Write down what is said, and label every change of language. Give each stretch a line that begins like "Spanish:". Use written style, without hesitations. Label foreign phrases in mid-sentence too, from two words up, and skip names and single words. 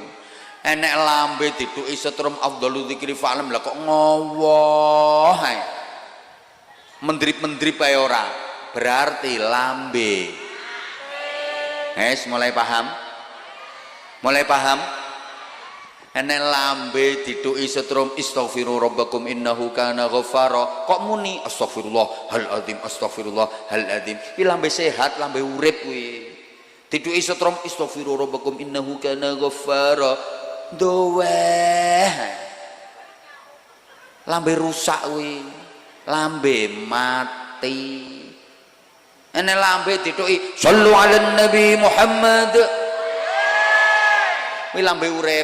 Javanese: Enek lambe dituki setrum
Arabic: afdhalul dzikri fa'lam
Javanese: lah kok ngowoh ae. Mendrip-mendrip ae ora. Berarti lambe. Mulai paham? Mulai paham? Enek lambe dituki setrum
Arabic: istaghfiru rabbakum innahu kana ghaffara.
Javanese: Kok muni
Arabic: astagfirullahal azim.
Javanese: Ki lambe sehat, lambe urip kuwi. Dituki setrum
Arabic: istaghfiru rabbakum innahu kana ghaffara.
Javanese: Doweh. Lambe rusak kuwi. Lambe mati. Enek lambe dituki
Arabic: sallu ala nabi Muhammad.
Javanese: Kuwi lambe urip.